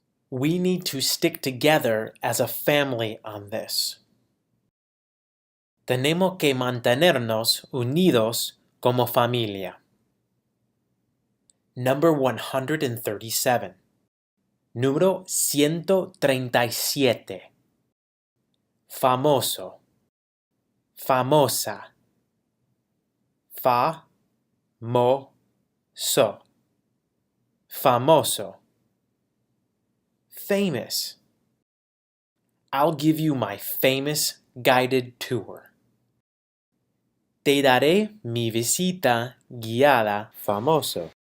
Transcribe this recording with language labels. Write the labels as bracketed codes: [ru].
[en] We need to stick together as a family on this. [es] Tenemos que mantenernos unidos como familia. [en] Number 137. [es] Número 137. Famoso. Famosa. Fa-mo-so. Famoso. Famous. [en] I'll give you my famous guided tour. [es] Te daré mi visita guiada famoso.